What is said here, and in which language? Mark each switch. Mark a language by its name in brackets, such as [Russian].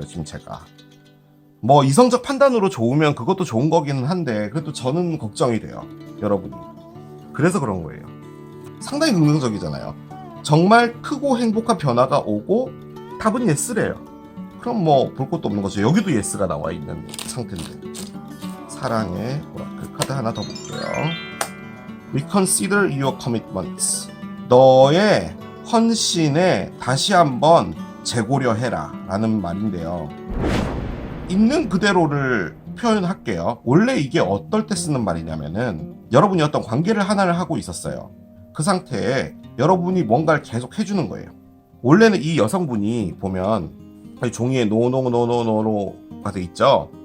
[Korean] 지금 제가 뭐 이성적 판단으로 좋으면 그것도 좋은 거기는 한데, 그래도 저는 걱정이 돼요, 여러분이. 그래서 그런 거예요. 상당히 긍정적이잖아요. 정말 크고 행복한 변화가 오고 답은 예스래요. 그럼 뭐 볼 것도 없는 거죠. 여기도 예스가 나와 있는 상태인데. 사랑의 오라클 카드 하나 더 볼게요. [English] Reconsider your commitments. [Korean] 너의 헌신에 다시 한번 재고려해라 라는 말인데요. 있는 그대로를 표현할게요. 원래 이게 어떨 때 쓰는 말이냐면은, 여러분이 어떤 관계를 하나를 하고 있었어요. 그 상태에 여러분이 뭔가를 계속 해주는 거예요. 원래는 이 여성분이 보면 종이에 노노노노노노가 돼 있죠.